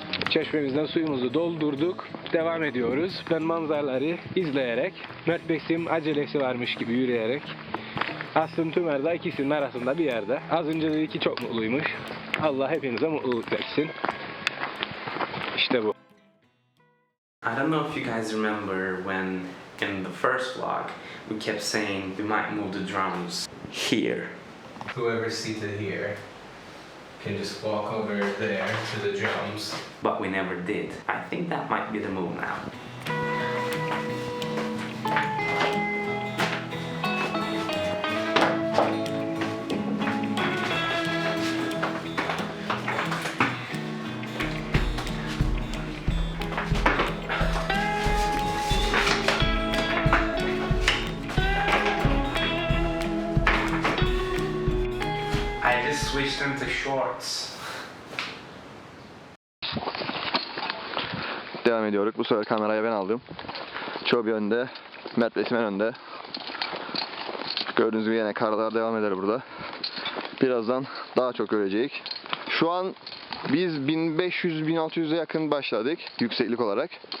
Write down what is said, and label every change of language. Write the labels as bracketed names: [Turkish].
[Turkish] Çeşmemizden suyumuzu doldurduk. Devam ediyoruz. Ben manzaraları izleyerek, Mert Besim acelesi varmış gibi yürüyerek, Aslım Tümer de ikisinin arasında bir yerde. Az önce dedi ki çok mutluymuş. Allah hepinize mutluluk versin. İşte bu. [English] I don't know if you guys remember when in the first vlog we kept saying we might move the drums here. Whoever's seated here can just walk over there to the drums. But we never did. I think that might be the move now. I just switched into shorts. [Turkish] Devam devam ediyoruz. Bu sefer kamerayı ben aldım. Çobi önde. Mert Besim en önde. Gördüğünüz gibi yine karlar devam eder burada. Birazdan daha çok görecek. Şu an biz 1500-1600'e yakın başladık yükseklik olarak.